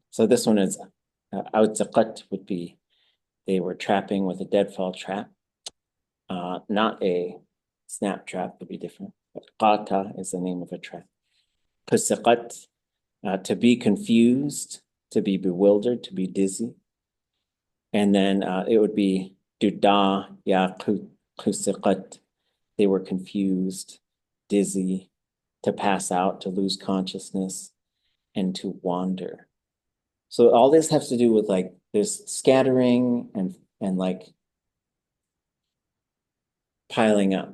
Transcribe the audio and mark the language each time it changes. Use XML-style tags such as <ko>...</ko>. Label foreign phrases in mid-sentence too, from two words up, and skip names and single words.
<en>So this one is ʼatulitseen would be they were trapping with a deadfall trap. Not a snap trap, would be different. But ʼata is the name of a trap. S'eek, to be confused, to be bewildered, to be dizzy. And then it would be</en> <tli>duda ya kusaqat.</tli> <en>They were confused, dizzy, to pass out, to lose consciousness, and to wander. So all this has to do with like there's scattering and like piling up.</en>